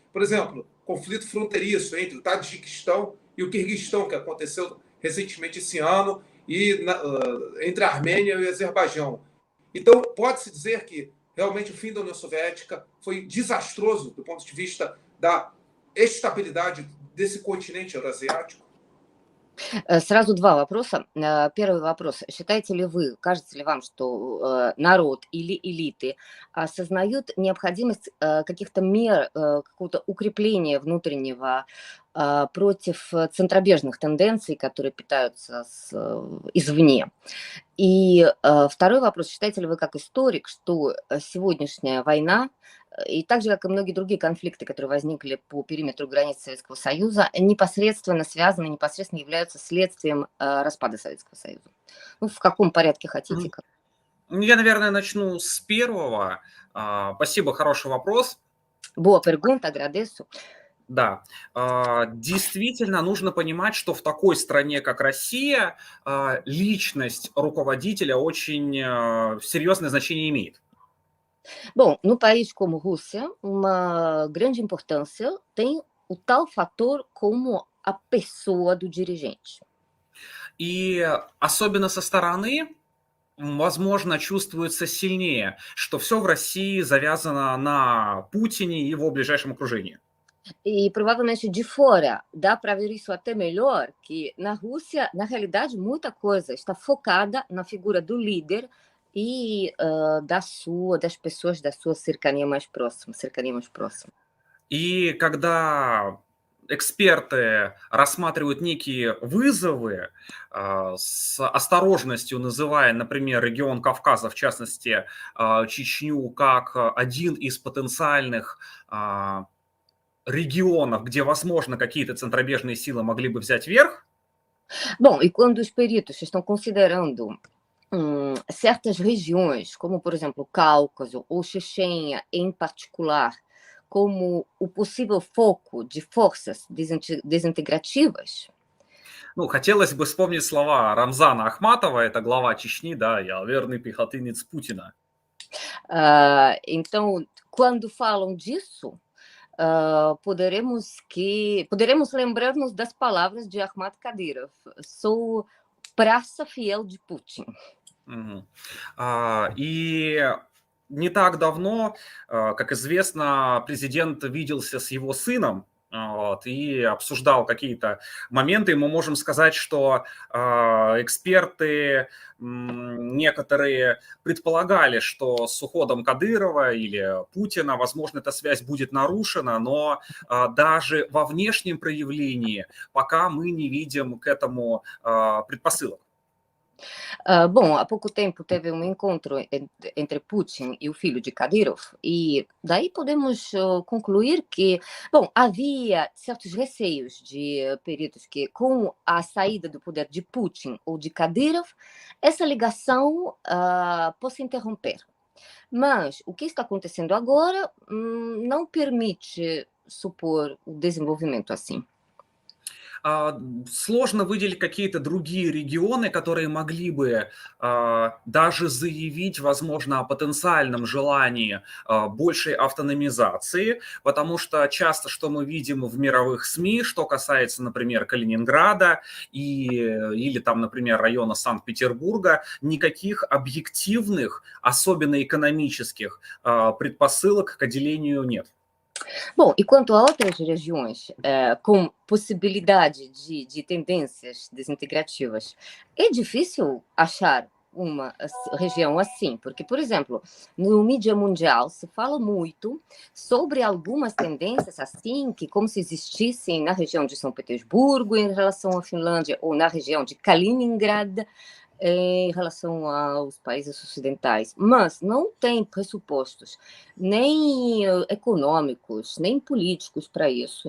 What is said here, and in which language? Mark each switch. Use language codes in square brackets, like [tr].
[pt] Por exemplo, conflito fronteiriço entre o Tajiquistão e o Quirguistão, que aconteceu recentemente esse ano, e entre a Armênia e o Azerbaijão. Então, pode-se dizer que realmente o fim da União Soviética foi desastroso do ponto de vista da estabilidade desse континенте eurasiático? [ru] Сразу два вопроса. Первый вопрос. Считаете ли вы, кажется ли вам, что народ или элиты осознают необходимость каких-то мер, какого-то укрепления внутреннего против центробежных тенденций, которые питаются извне? И второй вопрос. Считаете ли вы, как историк, что сегодняшняя война, и так же, как и многие другие конфликты, которые возникли по периметру границ Советского Союза, непосредственно связаны, непосредственно являются следствием распада Советского Союза? Ну, в каком порядке хотите? Я, наверное, начну с первого. Спасибо, хороший вопрос. [pt] Boa pergunta, agradeço. [ru] Да, действительно нужно понимать, что в такой стране, как Россия, личность руководителя очень серьезное значение имеет. [pt] Bom, no país como Rússia, uma grande importância tem o tal fator como a pessoa do dirigente. [ru] И особенно со стороны, возможно, чувствуется сильнее, что все в России завязано на Путине и его ближайшем окружении. [pt] E provavelmente de fora dá para ver isso até melhor, que na Rússia, na realidade, muita coisa está focada na figura do líder e das pessoas da sua cercania mais próxima, [ru] И когда эксперты рассматривают некие вызовы, с осторожностью называя, например, регион Кавказа, в частности, Чечню, как один из потенциальных регионов, где, возможно, какие-то центробежные силы могли бы взять верх. [pt] Bom, e quando os peritos estão considerando certas regiões, como, por exemplo, o Cáucaso ou Chechênia em particular, como o possível foco de forças desintegrativas, [ru] Ну, хотелось бы вспомнить слова Рамзана Ахматова, это глава Чечни, да, я верный пехотинец Путина. [pt] então, quando falam disso, poderemos lembrar-nos das palavras de Ahmad Kadyrov. Sou praça fiel de Putin. Мгм. [ru] И не так давно, как известно, президент виделся с его сыном, и обсуждал какие-то моменты. И мы можем сказать, что эксперты некоторые предполагали, что с уходом Кадырова или Путина, возможно, эта связь будет narушена, но даже во внешнем проявлении пока мы не видим к этому предпосылок. [pt] Bom, há pouco tempo teve um encontro entre Putin e o filho de Kadyrov, e daí podemos concluir que, bom, havia certos receios de peritos que, com a saída do poder de Putin ou de Kadyrov, essa ligação possa interromper. Mas o que está acontecendo agora não permite supor o desenvolvimento assim. [ru] Сложно выделить какие-то другие регионы, которые могли бы даже заявить, возможно, о потенциальном желании большей автономизации, потому что часто, что мы видим в мировых СМИ, что касается, например, Калининграда или там, например, района Санкт-Петербурга, никаких объективных, особенно экономических предпосылок к отделению нет. [pt] Bom, e quanto a outras regiões com possibilidade de tendências desintegrativas, é difícil achar uma região assim, porque, por exemplo, no mídia mundial se fala muito sobre algumas tendências assim, que como se existissem na região de São Petersburgo em relação à Finlândia, ou na região de Kaliningrad em relação aos países ocidentais, mas não tem pressupostos nem econômicos, nem políticos para isso.